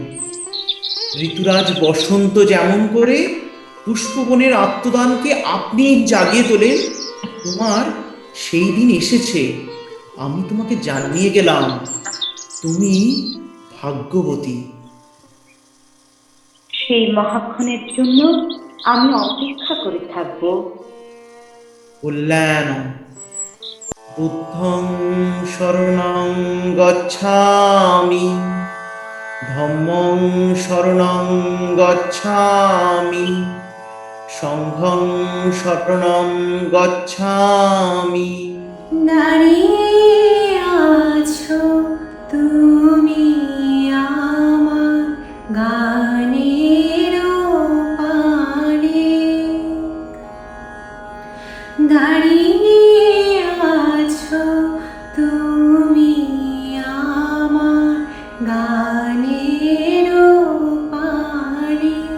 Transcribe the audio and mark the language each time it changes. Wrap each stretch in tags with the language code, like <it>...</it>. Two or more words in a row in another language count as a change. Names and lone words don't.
<bn>ঋতুরাজ বসন্ত যেমন করে পুষ্পবনের আত্মদানকে আপনি জাগিয়ে তোলেন, তোমার সেই দিন এসেছে। আমি তোমাকে জানিয়ে গেলাম, তুমি ভাগ্যবতী। সেই মহাক্ষণের জন্য আমি অপেক্ষা করে থাকব। কল্যাণ।</bn> <pi>বুদ্ধং শরণং গচ্ছামি, ধম্মং শরণং গচ্ছামি, সংঘং শরণং গচ্ছামি।</pi> <bn>দাঁড়িয়ে আছো তুমি আমার গানের পানে, দাঁড়িয়ে আছো তুমি আমার গানের পানে,</bn>